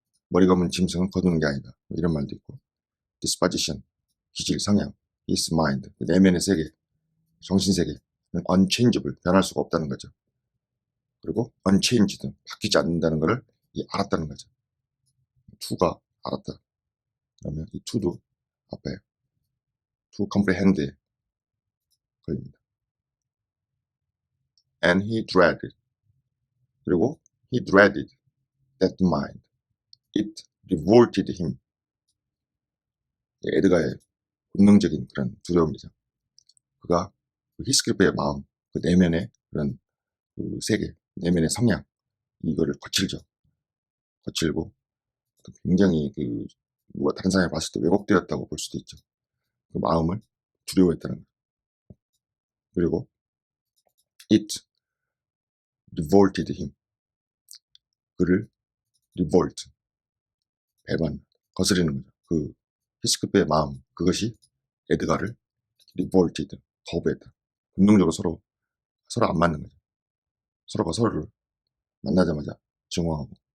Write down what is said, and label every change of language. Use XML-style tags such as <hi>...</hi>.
<ko>머리 감은 짐승은 거두는 게 아니다 이런 말도 있고, disposition, 기질, 성향, his mind, 그 내면의 세계, 정신세계는 unchangeable, 변할 수가 없다는 거죠. 그리고 unchanged, 바뀌지 않는다는 것을 알았다는 거죠. to가 알았다. 그러면 이 to도 앞에 to comprehend에 걸립니다.</ko> <en>And he dreaded,</en> <ko>그리고</ko> <en>he dreaded that mind. It revolted him.</en> <ko>에드가의 본능적인 그런 두려움이죠. 그가 히스클리프의 마음, 그 내면의 그런 그 세계, 내면의 성향, 이거를 거칠고 굉장히 그 누가 다른 사람이 봤을 때 왜곡되었다고 볼 수도 있죠. 그 마음을 두려워했다는 거예요. 그리고</ko> <en>it revolted him.</en> <ko>그를 revolt, 배반, 거스르는 거죠. 그 히스클리프의 마음, 그것이 에드가를 revolted, 거부했다. 본능적으로 서로 안 맞는 거죠. 서로가 서로를 만나자마자 증오하고.</ko>